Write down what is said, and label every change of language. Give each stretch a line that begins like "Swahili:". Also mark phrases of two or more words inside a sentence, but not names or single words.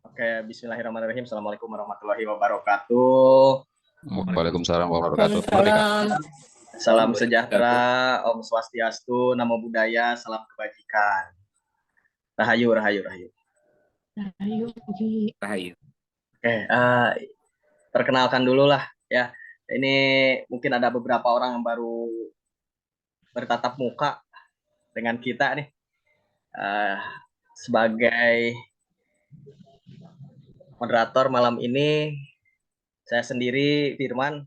Arabic: Oke, بسم الله الرحمن الرحيم السلام عليكم ورحمة الله وبركاته. وعليكم السلام ورحمة الله وبركاته. Waalaikumsalam.
Indonesian: Salam sejahtera,
Balinese: Om Swastiastu,
Pali: Namo Buddhaya,
Indonesian: salam kebajikan.
Javanese: Rahayu, rahayu, rahayu.
Indonesian: Ayo, Gi.
Javanese: Rahayu.
Indonesian: Oke, perkenalkan dulu lah ya. Ini mungkin ada beberapa orang yang baru bertatap muka dengan kita nih. Sebagai moderator malam ini, saya sendiri Firman.